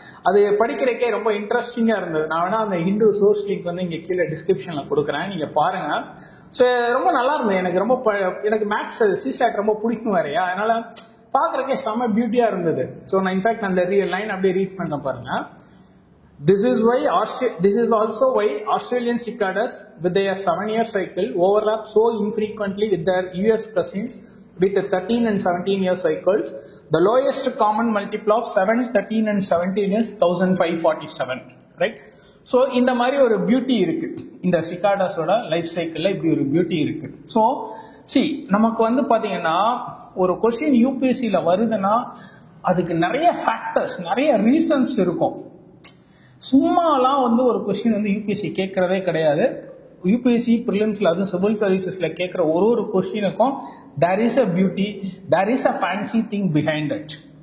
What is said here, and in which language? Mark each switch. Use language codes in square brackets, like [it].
[ta] அது படிக்கிறக்கே ரொம்ப இன்ட்ரெஸ்டிங்காக இருந்தது. நான் வேணா அந்த ஹிந்து சோர்ஸ் லிங்க் வந்து இங்கே கீழே டிஸ்கிரிப்ஷனில் கொடுக்குறேன், நீங்கள் பாருங்கள். ஸோ ரொம்ப நல்லா இருந்தது. எனக்கு ரொம்ப எனக்கு மேக்ஸ் சிசாட் ரொம்ப பிடிக்கும் வேறையா, அதனால பார்க்குறக்கே செம்ம பியூட்டியாக இருந்தது. ஸோ நான் இன்ஃபேக்ட் அந்த லைன் அப்படியே ரீட் பண்ண பாருங்க. [en] This is also why Australian cicadas with their 7-year cycle overlap so infrequently with their US cousins with the 13 and 17-year cycles. The lowest common multiple of 7, 13 and 17 is 1547. Right? [ta] So இந்த மாதிரி ஒரு beauty இருக்கு இந்த சிகாடாஸோட life சைக்கிளில். இப்படி ஒரு beauty இருக்கு. So நமக்கு வந்து பார்த்தீங்கன்னா ஒரு கொஸ்டின் யூபிஎஸ்சியில் வருதுன்னா அதுக்கு நிறைய ஃபேக்டர்ஸ், நிறைய ரீசன்ஸ் இருக்கும். சும்மாலாம் வந்து ஒரு கொஸ்டின் வந்து யூபிஎஸ்சி கேட்கறதே கிடையாது. யூபிஎஸ்சி ப்ரிலிம்ஸில் அதுவும் சிவில் சர்வீசஸில் கேட்குற ஒரு கொஸ்டினுக்கும் [en] There is a beauty, there is a fancy thing behind it.